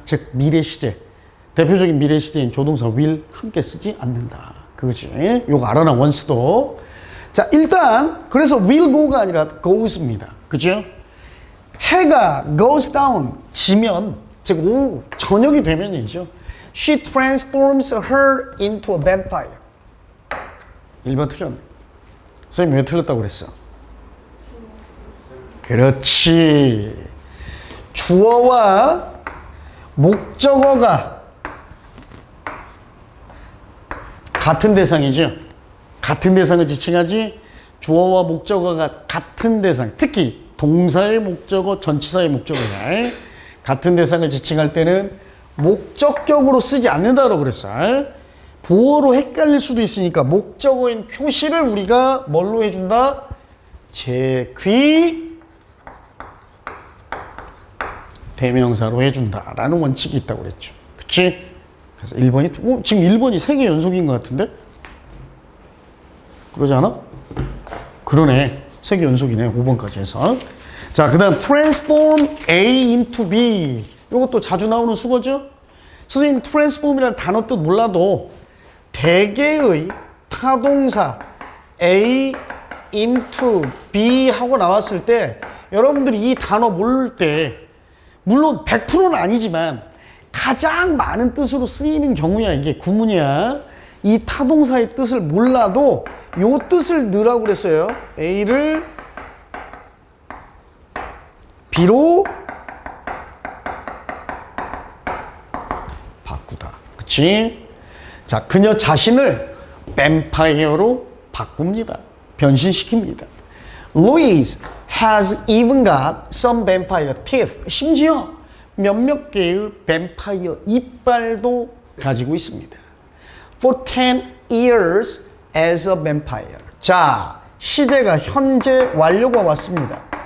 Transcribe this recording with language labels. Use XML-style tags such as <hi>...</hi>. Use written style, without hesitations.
<ko>즉 미래 시제 대표적인 미래 시제인 조동사 will 함께 쓰지 않는다. 그거지. 요거 알아놔 원스도. 자, 일단 그래서 will go가 아니라 goes입니다. 그죠? 해가</ko> <en>goes down</en> <ko>지면 즉 오후 저녁이 되면이죠.</ko> <en>She transforms her into a vampire.</en> <ko>1번 틀렸네. 선생님 왜 틀렸다고 그랬어? 그렇지. 주어와 목적어가 같은 대상이죠. 같은 대상을 지칭하지 주어와 목적어가 같은 대상 특히 동사의 목적어 전치사의 목적어야 같은 대상을 지칭할 때는 목적격으로 쓰지 않는다고 그랬어. 보어로 헷갈릴 수도 있으니까 목적어인 표시를 우리가 뭘로 해준다? 제귀 대명사로 해준다라는 원칙이 있다고 그랬죠. 그치? 그래서 1번이 지금 1번이 3개 연속인 것 같은데? 그러지 않아? 그러네. 3개 연속이네. 5번까지 해서. 자, 그 다음</ko> <en>transform A into B.</en> <ko>이것도 자주 나오는 수거죠? 선생님 transform이라는 단어 뜻 몰라도 대개의 타동사</ko> <en>A into B</en> <ko>하고 나왔을 때 여러분들이 이 단어 모를 때 물론 100%는 아니지만 가장 많은 뜻으로 쓰이는 경우야. 이게 구문이야. 이 타동사의 뜻을 몰라도 요 뜻을 넣으라고 그랬어요. A를 B로 바꾸다. 그치? 자, 그녀 자신을 뱀파이어로 바꿉니다. 변신시킵니다.</ko> <en>Louise has even got some vampire teeth.</en> <ko>심지어 몇몇 개의 뱀파이어 이빨도 가지고 있습니다.</ko> <en>For 10 years as a vampire.</en> <ko>자, 시제가 현재 완료가 왔습니다.</ko>